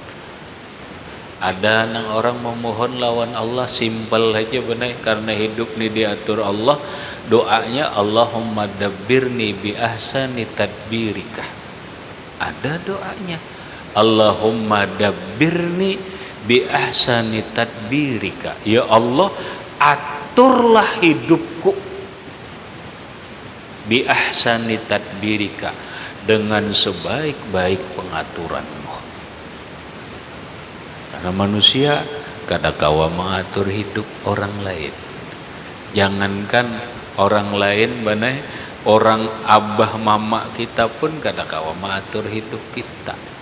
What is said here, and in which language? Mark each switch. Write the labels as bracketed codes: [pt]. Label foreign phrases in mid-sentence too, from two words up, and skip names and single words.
[bjn] Ada nang orang memohon lawan Allah simpel aja benar, karena hidup ini diatur Allah. [ar] Doanya اللهم دبرني بأحسن تدبيرك. Ada doanya اللهم دبرني بأحسن تدبيرك. [id] Ya Allah, aturlah hidupku [ar] بأحسن تدبيرك, [id] dengan sebaik-baik pengaturanmu. [bjn] Karena manusia kada kawa mengatur hidup orang lain. Jangankan orang lain, banai orang abah mama kita pun kada kawa mengatur hidup kita.